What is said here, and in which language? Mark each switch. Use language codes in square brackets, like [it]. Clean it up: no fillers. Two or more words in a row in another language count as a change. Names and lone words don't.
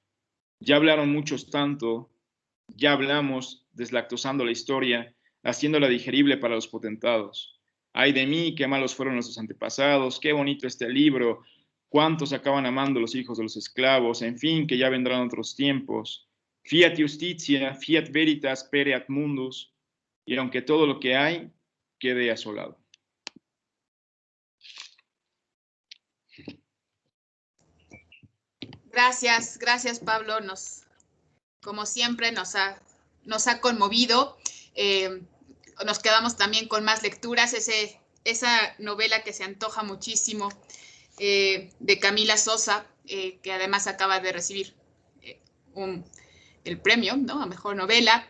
[es] Ya hablaron muchos tanto, ya hablamos, deslactosando la historia, haciéndola digerible para los potentados. Ay de mí, qué malos fueron nuestros antepasados, qué bonito este libro, cuántos acaban amando los hijos de los esclavos, en fin, que ya vendrán otros tiempos. [la] Fiat Justitia, fiat veritas pereat mundus, [es] y aunque todo lo que hay quede asolado. Gracias Pablo, como siempre nos ha conmovido. Nos quedamos también con más lecturas, esa novela que se antoja muchísimo de Camila Sosa, que además acaba de recibir el premio, ¿no?, a mejor novela.